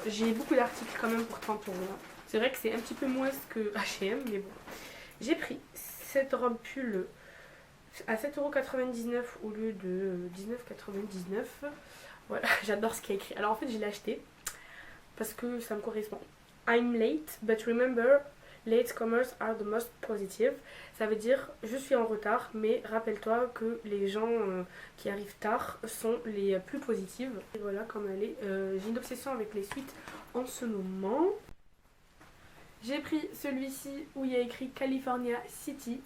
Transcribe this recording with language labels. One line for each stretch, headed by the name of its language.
French: J'ai beaucoup d'articles quand même pour 30 €. C'est vrai que c'est un petit peu moins que H&M, mais bon. J'ai pris cette robe pull à 7,99 € au lieu de 19,99 €. Voilà, j'adore ce qu'il y a écrit. Alors en fait je l'ai acheté parce que ça me correspond.
English: I'm late, but remember, late comers are the most positive.
French: Ça veut dire je suis en retard, mais rappelle-toi que les gens qui arrivent tard sont les plus positives. Et voilà comme elle est. J'ai une obsession avec les suites en ce moment. J'ai pris celui-ci où il y a écrit California City.